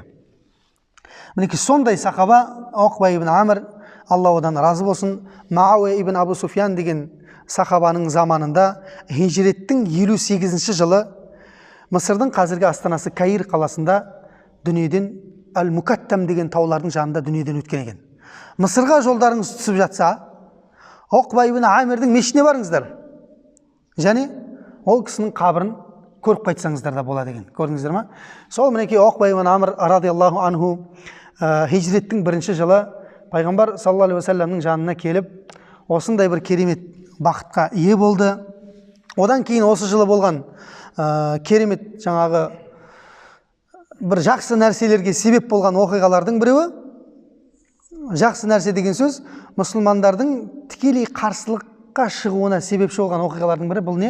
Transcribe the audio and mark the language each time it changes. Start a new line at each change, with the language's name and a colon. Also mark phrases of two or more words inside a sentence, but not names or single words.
Kazakh: Мінекей сондай сахаба Оқба ибн Амр, Алла одан разы болсын, Мауия ибн Абу Суфьян деген сахабаның заманында хижреттің 58-ші жылы Мысырдың қазіргі астанасы Каир қаласында дүниеден Әл-Мукаттам деген таулардың жанында дүниеден өткен екен. Мысырға жолдарыңыз түсіп жатса, Оқба ибн Амрдің мешітіне барыңыздар. Және ол кісінің қабірін көріп қайтсаңыздар да болады екен. Көрдіңіздер ма? Сол мінекей Оқба ибн Амр
Arabic: رضي الله عنه
Kazakh: хижреттің 1-ші жылы пайғамбар
Arabic: صلى الله عليه وسلم
Kazakh: жанына келіп, осындай бір керемет бақытқа ие болды. Одан кейін осы жылы болған керемет жаңағы бір жақсы нәрселерге себеп болған оқиғалардың біреуі, жақсы нәрсе деген сөз мұсылмандардың тікелей қарсылыққа шығуына себепші болған оқиғалардың бірі бұл не?